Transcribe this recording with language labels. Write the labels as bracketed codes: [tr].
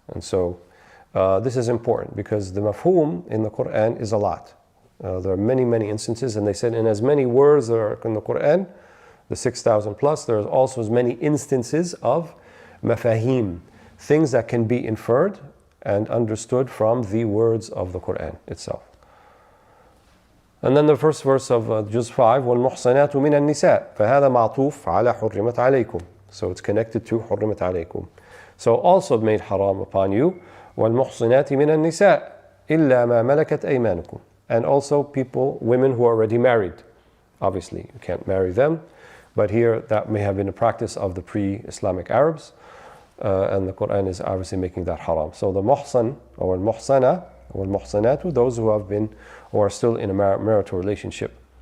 [en] And so this is important, because the mafhum in the Quran is a lot. There are many, many instances, and they said in as many words there are in the Quran, the 6,000 plus, there are also as many instances of mafahim, things that can be inferred and understood from the words of the Quran itself. And then the first verse of Juz 5, [ar] وَالْمُحْصَنَاتُ مِنَ النِّسَاءِ فَهَذَا مَعْطُوف عَلَى حُرِّمَتْ عَلَيْكُمْ. [en] So it's connected to [ar] حُرِّمَتْ عَلَيْكُمْ. [en] So also made haram upon you, [ar] وَالْمُحْصِنَاتِ مِنَ النِّسَاءِ إِلَّا مَا مَلَكَتْ أَيْمَانُكُمْ. [en] And also women who are already married. Obviously, you can't marry them, but here that may have been a practice of the pre-Islamic Arabs, and the Quran is obviously making that haram. So the muhsan or al-muhsana or al-muhsanatu, those who have been or are still in a marital relationship.